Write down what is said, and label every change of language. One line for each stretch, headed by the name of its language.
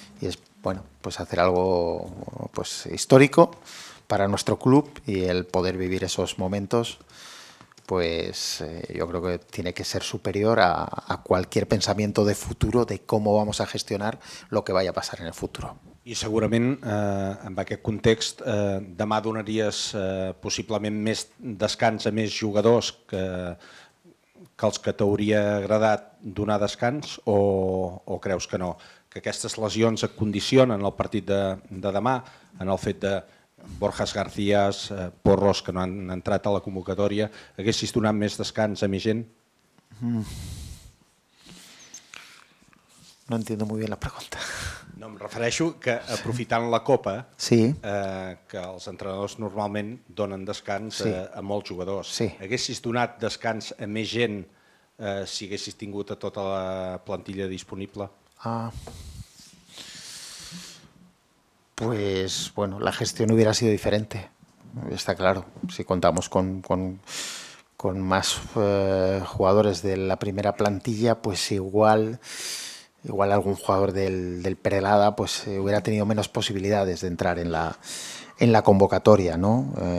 Spanish: Y es, bueno, pues hacer algo pues histórico para nuestro club y el poder vivir esos momentos, pues yo creo que tiene que ser superior a cualquier pensamiento de futuro de cómo vamos a gestionar lo que vaya a pasar en el futuro.
Catalan: I segurament, en aquest context, demà donaries possiblement més descans a més jugadors que els que t'hauria agradat donar descans o creus que no? Que aquestes lesions et condicionen el partit de demà en el fet de Borjas García, Porros, que no han entrat a la convocatòria, haguessis donat més descans a més gent?
Spanish: No entiendo muy bien la pregunta.
Catalan: No, em refereixo que aprofitant la Copa, sí. Que els entrenadors normalment donen descans a molts jugadors. Sí. Haguessis donat descans a més gent si haguessis tingut a tota la plantilla disponible?
Spanish: Pues bueno, la gestión hubiera sido diferente, está claro. Si contamos con más jugadores de la primera plantilla, pues igual algún jugador del Perelada pues hubiera tenido menos posibilidades de entrar en la convocatoria, ¿no?